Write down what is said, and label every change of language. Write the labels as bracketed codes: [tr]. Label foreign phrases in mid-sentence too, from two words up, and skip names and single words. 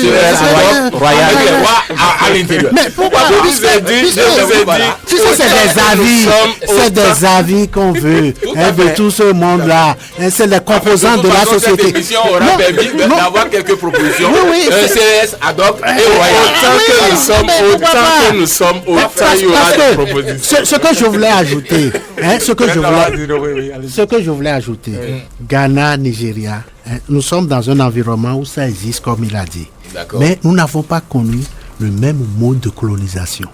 [fr] CES royal à l'intérieur. Mais pourquoi c'est des avis qu'on veut de tout ce monde-là. C'est les composants de la société. Cette émission aura permis d'avoir quelques propositions. Un CES [la] ad hoc [fr] et royal. Autant que nous sommes, autant il y aura des propositions. Ce que je voulais ajouter, Ghana, Nigeria, nous sommes dans un environnement où ça existe comme il a dit. Mais nous n'avons pas connu le même mode de colonisation.